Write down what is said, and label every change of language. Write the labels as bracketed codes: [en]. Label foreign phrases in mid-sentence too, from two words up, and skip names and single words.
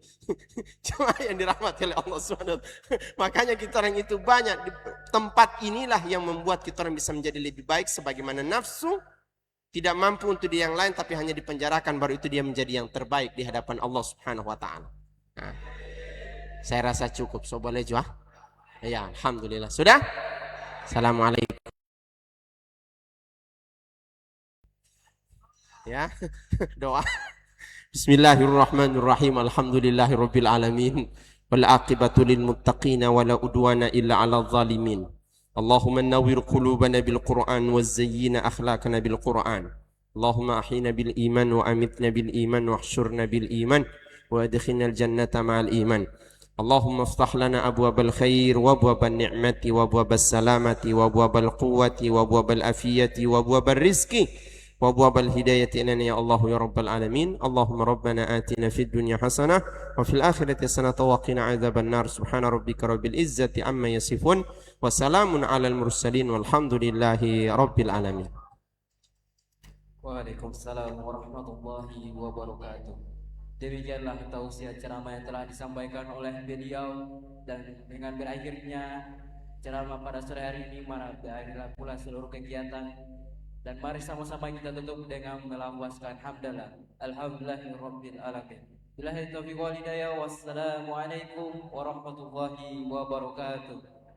[id] Cuma yang dirahmati oleh Allah SWT. Makanya kita orang itu banyak di tempat inilah yang membuat kita orang bisa menjadi lebih baik, sebagaimana nafsu tidak mampu untuk di yang lain tapi hanya dipenjarakan, baru itu dia menjadi yang terbaik di hadapan Allah [ar] سبحانه وتعالى. [id] Nah, saya rasa cukup, so boleh jual? Ya, alhamdulillah. Sudah? Assalamualaikum. Ya, doa. [ar] بسم الله الرحمن الرحيم. الحمد لله رب العالمين. والعاقبة للمتقين ولا عدوان إلا على الظالمين. اللهم نور قلوبنا بالقرآن وزين أخلاقنا بالقرآن. اللهم أحينا بالإيمان وأمتنا بالإيمان واحشرنا بالإيمان وأدخلنا الجنة مع الإيمان. اللهم افتح لنا أبواب الخير وأبواب النعمة وأبواب السلامة وأبواب القوة وأبواب العافية وأبواب الرزق وأبواب الهداية إنا يا الله يا رب العالمين. اللهم ربنا آتنا في الدنيا حسنة وفي الآخرة حسنة وقنا عذاب النار. سبحان ربك رب العزة عما يصفون وسلام على المرسلين والحمد لله رب العالمين. وعليكم السلام ورحمة الله وبركاته. [id] Demikianlah tausiah ceramah yang telah disampaikan oleh beliau, dan dengan berakhirnya ceramah pada sore hari ini, berakhirlah pula seluruh kegiatan. Dan mari sama-sama kita tutup dengan melafazkan hamdalah, [ar] الحمد لله رب العالمين. بالله التوفيق والهداية. والسلام عليكم ورحمة الله وبركاته.